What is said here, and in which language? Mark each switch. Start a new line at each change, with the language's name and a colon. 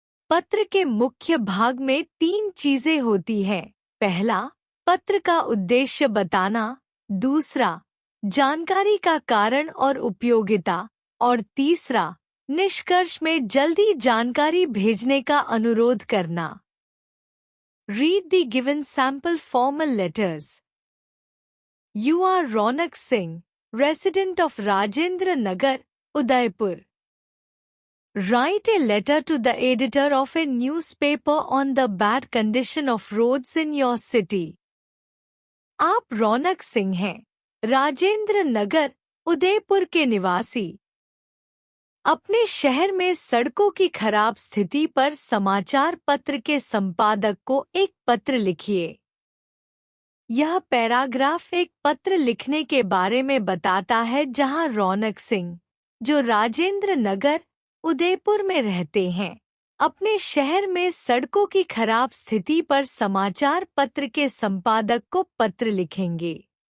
Hindi: पत्र के मुख्य भाग में 3 चीजें होती हैं। पहला, पत्र का उद्देश्य बताना। दूसरा, जानकारी का कारण और उपयोगिता। और तीसरा, निष्कर्ष में जल्दी जानकारी भेजने का अनुरोध करना।
English: Read the given sample formal letters. You are Ronak Singh, resident of Rajendra Nagar, Udaipur. Write a letter to the editor of a newspaper on the bad condition of roads in your city.
Hindi: आप रौनक सिंह हैं, राजेंद्र नगर, उदयपुर के निवासी। अपने शहर में सड़कों की खराब स्थिति पर समाचार पत्र के संपादक को एक पत्र लिखिए। यह पैराग्राफ एक पत्र लिखने के बारे में बताता है जहां रौनक सिंह, जो राजेंद्र नगर, उदयपुर में रहते हैं, अपने शहर में सड़कों की खराब स्थिति पर समाचार पत्र के संपादक को पत्र लिखेंगे।